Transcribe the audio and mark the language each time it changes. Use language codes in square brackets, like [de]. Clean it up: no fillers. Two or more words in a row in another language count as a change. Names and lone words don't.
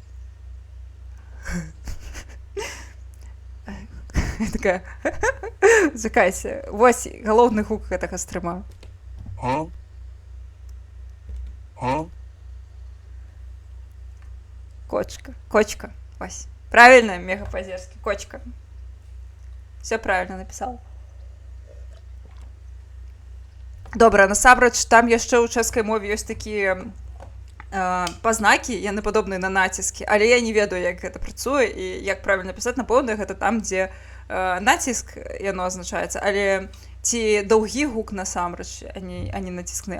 [be] Такая. Чакайце. Вось галоўны гук гэтага стрыма. [ru] Кочка. Кочка. Вось. Правильно, мега по-азерски. Кочка. Все правильно написал. [be] Добра, насамрэч, там яшчэ ў чэшскай мове ёсць такія пазнакі, яны падобныя на націскі, але я не ведаю, як гэта працуе і як правільна пісаць. Напэўна, гэта там, дзе націск яно азначаецца, але ці доўгі гук насамрэч, а не націскны.